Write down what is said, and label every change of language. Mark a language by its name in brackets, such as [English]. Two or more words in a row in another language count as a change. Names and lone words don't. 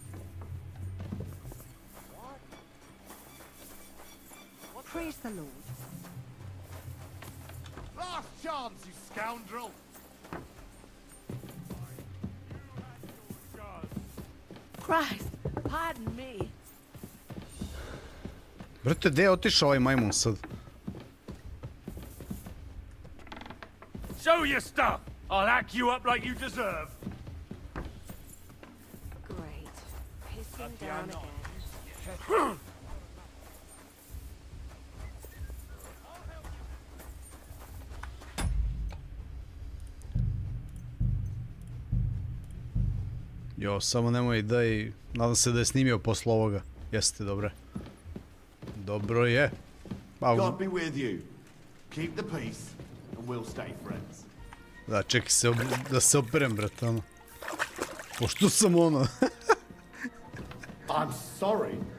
[English] Praise the Lord. Last chance, you scoundrel! Christ, pardon me. [Serbian] Brate, gdje je otišao ovaj majmun sad? [English] Show your stuff! I'll hack you up like you deserve. Great. Pissing down again. [Serbian] Jo, samo nemoj daj... Nadam se da je snimio posle ovoga. Jeste, dobro. Dobro je. [English] God be with you. Keep the peace, and we'll stay friends. [Serbian] Da, čekaj se da se operem, brate, ono. Pošto sam ono... [English] I'm sorry.